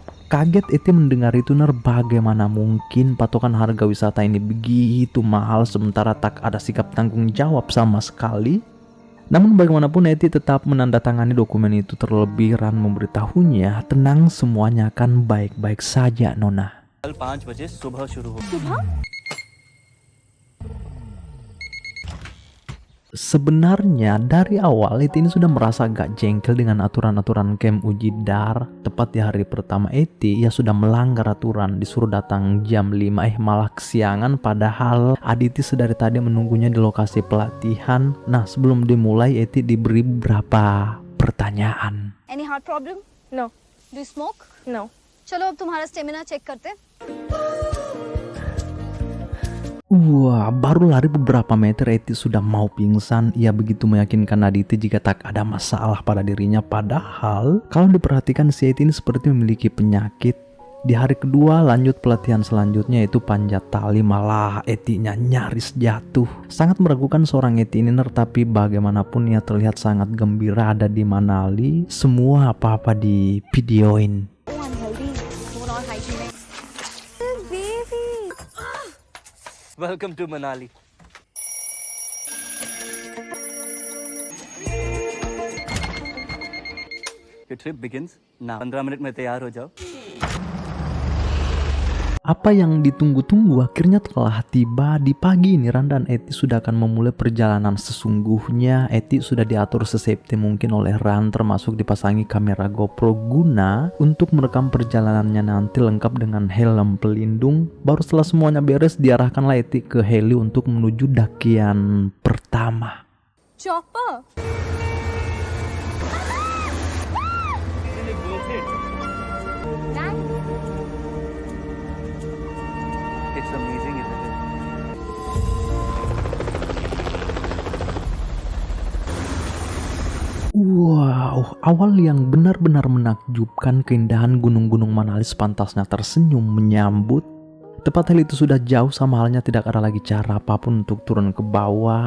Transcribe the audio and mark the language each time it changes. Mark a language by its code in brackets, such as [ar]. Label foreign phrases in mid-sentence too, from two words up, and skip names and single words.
[id] Kaget Eti mendengar itu, bagaimana mungkin patokan harga wisata ini begitu mahal sementara tak ada sikap tanggung jawab sama sekali. Namun bagaimanapun Eti tetap menandatangani dokumen itu. Terlebih Ran memberitahunya, tenang, semuanya akan baik-baik saja Nona. [hi] कल 5 बजे सुबह शुरू हो। सुबह? [id] Sebenarnya dari awal Eti ini sudah merasa agak jengkel dengan aturan-aturan camp uji dar. Tepat di hari pertama Eti, ia sudah melanggar aturan, disuruh datang jam 5 malah kesiangan, padahal Aditi sedari tadi menunggunya di lokasi pelatihan. Nah, sebelum dimulai Eti diberi beberapa pertanyaan. [en] Any heart problem? No. Do you smoke? No. [hi] चलो अब तुम्हारा स्टेमिना चेक करते हैं. [id] Wah, baru lari beberapa meter Eti sudah mau pingsan. Ia begitu meyakinkan Aditi jika tak ada masalah pada dirinya. Padahal kalau diperhatikan si Eti ini seperti memiliki penyakit. Di hari kedua lanjut pelatihan selanjutnya yaitu panjat tali, malah Etinya nyaris jatuh. Sangat meragukan seorang Eti ini, tapi bagaimanapun ia terlihat sangat gembira ada di Manali. Semua apa-apa di videoin. [en] Unhealthy, more not hygienic. Baby. Welcome to Manali. Your trip begins now. [hi] 15 मिनट में तैयार हो जाओ. [id] Apa yang ditunggu-tunggu akhirnya telah tiba. Di pagi ini Ran dan Eti sudah akan memulai perjalanan sesungguhnya. Eti sudah diatur sesafety mungkin oleh Ran, termasuk dipasangi kamera GoPro guna untuk merekam perjalanannya nanti lengkap dengan helm pelindung. Baru setelah semuanya beres diarahkanlah Eti ke heli untuk menuju dakian pertama. [en] Chopper. It's amazing, isn't it? [id] Wow, awal yang benar-benar menakjubkan. Keindahan gunung-gunung Manali sepantasnya tersenyum menyambut. Tepat hal itu sudah jauh, sama halnya tidak ada lagi cara apapun untuk turun ke bawah.